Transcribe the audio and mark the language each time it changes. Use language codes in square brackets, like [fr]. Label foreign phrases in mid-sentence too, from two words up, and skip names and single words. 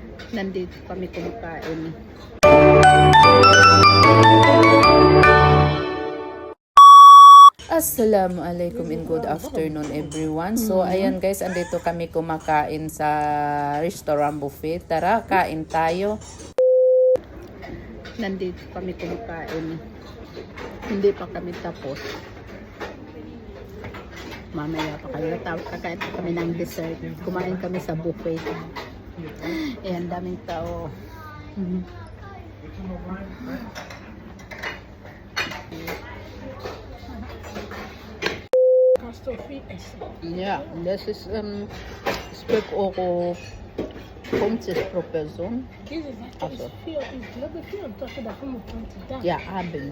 [tl] Nandito kami kumakain. [en] Assalamualaikum and good afternoon everyone. [tl] So ayan guys, andito kami kumakain sa restaurant buffet. Tara, kain tayo. Nandito kami kumakain. Hindi pa kami tapos. Mamaya pa kayo. Kakain pa kami ng dessert. Kumain kami sa buffet. Ayan, daming tao. [de] Ja, das ist Speck Euro 50 pro Person. Also, ja, abends.